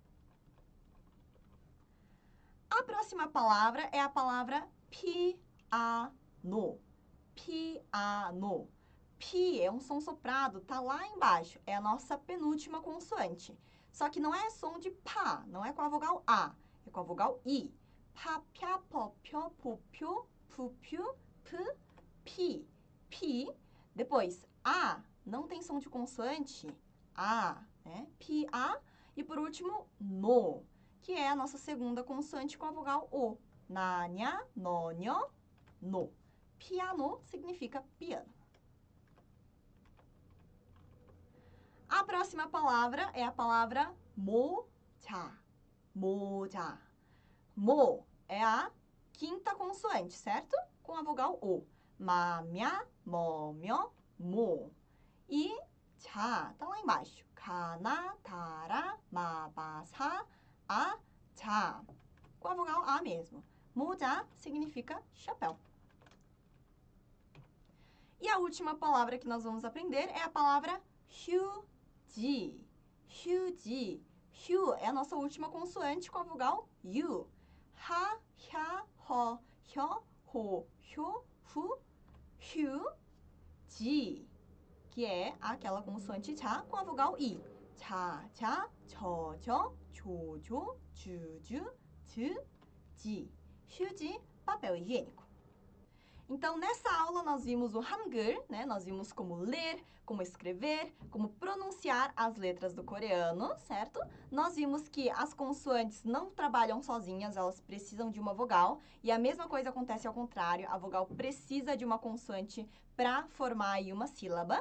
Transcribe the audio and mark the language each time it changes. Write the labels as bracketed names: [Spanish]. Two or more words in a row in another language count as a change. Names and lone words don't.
[Portuguese] A próxima palavra é a palavra piano. Piano. Pi é um som soprado, tá lá embaixo. É a nossa penúltima consoante. Só que não é som de pá, não é com a vogal A, é com a vogal I. [Korean] 파, 퍄, 포, 표, 푸, 표, 푸, 표, 푸, 피. 피. [Portuguese] Depois, A, não tem som de consoante. A, né? Pi, A. E por último, no, que é a nossa segunda consoante com a vogal O. [Korean] 나, 냐, 노, 뇨, [Portuguese] no. Piano significa piano. A próxima palavra é a palavra moja. [Korean] Moja. [Portuguese] Mo é a quinta consoante, certo? Com a vogal O. [Korean] 마, 먀, 모, 묘, 모. [Portuguese] E 자, tá lá embaixo. [Korean] 가나, 다라, 마, 바, 사, 아, 자. [Portuguese] Com a vogal A mesmo. 모자 significa chapéu. E a última palavra que nós vamos aprender é a palavra 휴지. [Korean] 휴지. [Portuguese] 휴 é a nossa última consoante com a vogal U. [Korean] Ha, 혀, 허, 혀, 호, 효, 후, 휴지. [Portuguese] Que é aquela consoante já com a vogal I. [Korean] 자, 자, 저, 저, 조, 조, 주, 주, 즈, 지. 휴지, [Portuguese] papel higiênico. Então, nessa aula, nós vimos o Hangul, né? Nós vimos como ler, como escrever, como pronunciar as letras do coreano, certo? Nós vimos que as consoantes não trabalham sozinhas, elas precisam de uma vogal. E a mesma coisa acontece ao contrário, a vogal precisa de uma consoante para formar aí uma sílaba.